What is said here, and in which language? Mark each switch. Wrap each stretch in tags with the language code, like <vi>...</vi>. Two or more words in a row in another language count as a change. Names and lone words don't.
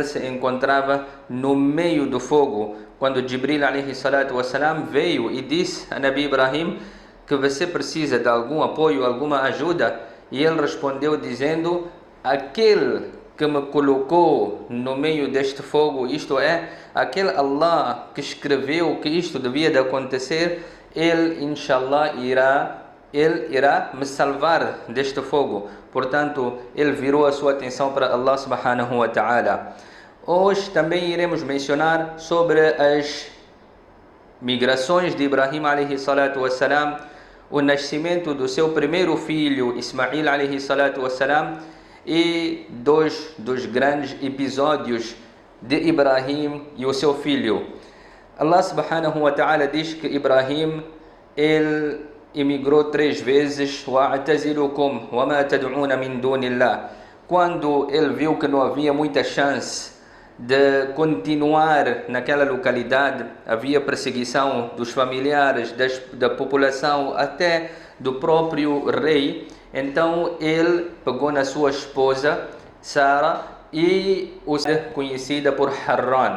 <pt>se encontrava no meio do fogo, quando Jibril</pt> <ar>عليه الصلاة والسلام</ar> <pt>veio e disse a Nabi Ibrahim que você precisa de algum apoio, alguma ajuda, e ele respondeu dizendo: aquele que me colocou no meio deste fogo, isto é, aquele Allah que escreveu que isto devia de acontecer, ele inshallah irá me salvar deste fogo. Portanto, ele virou a sua atenção para</pt> <ar>الله سبحانه وتعالى.</ar> <pt>Hoje também iremos mencionar sobre as migrações de Ibrahim</pt> <ar>عليه الصلاة والسلام,</ar> <pt>o nascimento do seu primeiro filho Ismail</pt> <ar>عليه الصلاة والسلام,</ar> <pt>e dois dos grandes episódios de Ibrahim e o seu filho.</pt> <ar>الله سبحانه وتعالى</ar> <pt>diz que Ibrahim, ele emigrou 3 vezes:</pt> <ar>"وأعتزلكم وما تدعون من دون الله",</ar> <pt>quando ele viu que não havia muita chance de continuar naquela localidade. Havia perseguição dos familiares, da população, até do próprio rei. Então ele pegou na sua esposa Sara e conhecida por Harran.</pt>